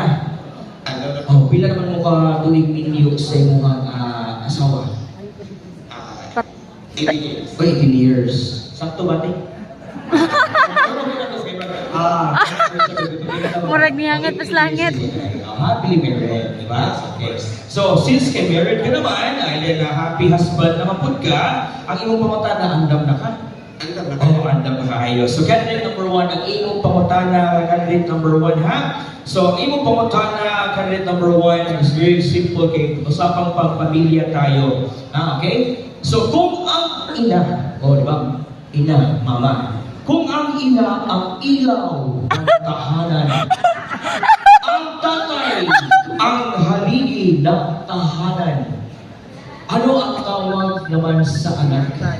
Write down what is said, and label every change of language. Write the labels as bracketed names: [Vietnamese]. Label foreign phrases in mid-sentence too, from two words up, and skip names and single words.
[Cebuano] Pila naman mo ka tuig ninyo sa imong asawa? [English] 18 years. 18 years. [Cebuano] Sakto ba, te? Murag niyangat pas langit. [English] Happily married, [Cebuano] di ba? Okay. So, since kay married ka naman, then [English] happy husband [Cebuano] naman po ka, ang imong pangutana, andam na ka? Andam na kayo. So, [English] candidate number 1, [Cebuano] ang imong pangutana, [English] candidate number 1, [Cebuano] ha? So, ang imong pangutana, [English] candidate number 1, is very simple kay [Filipino] usapang pang-pamilya tayo. [English] Okay? [Filipino] So, kung ang ina, di ba? Ina, mama. Kung ang ina ang ilaw ng tahanan, ang tatay ang haligi ng tahanan, ano ang tawag naman sa anak?